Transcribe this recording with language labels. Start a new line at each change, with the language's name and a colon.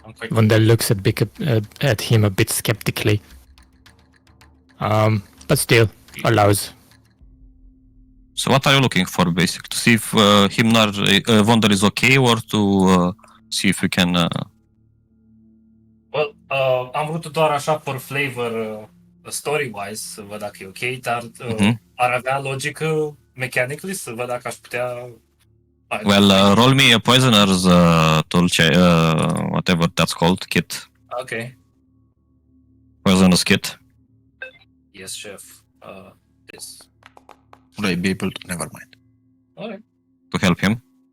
English: Vondel looks at him a bit skeptically. But still allows. So what are you looking for, basically? To see if Vondel is okay, or to see if we can...
Romanian: Well, am vrut doar așa
English: for flavor story-wise,
Romanian: să văd dacă e ok, dar ar avea logică mechanically să văd dacă aș putea...
English: Well, roll me a poisoner's tool, whatever that's called, kit. Okay. Poisoner's kit. Yes, chef. This. Would I be able to... Never mind. Alright. To help him.